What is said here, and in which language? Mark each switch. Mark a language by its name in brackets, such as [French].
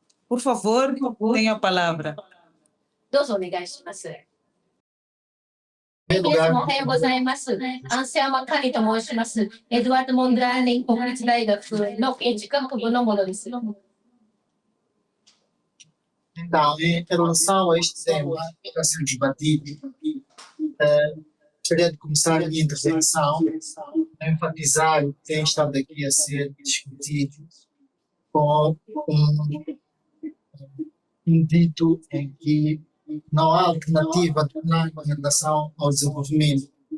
[Portuguese] Por favor, tenha a palavra. [Japanese] どうぞお願いします。皆様おはようございます。アンセアマ・カニと申します。エドワード・モンドラーネン国立大学の建築学部のものです。 [Portuguese] Então, em relação a este tema que está sendo debatido, gostaria de começar a minha intervenção a enfatizar o que tem estado aqui a ser discutido com um dito em que não há alternativa em relação ao desenvolvimento.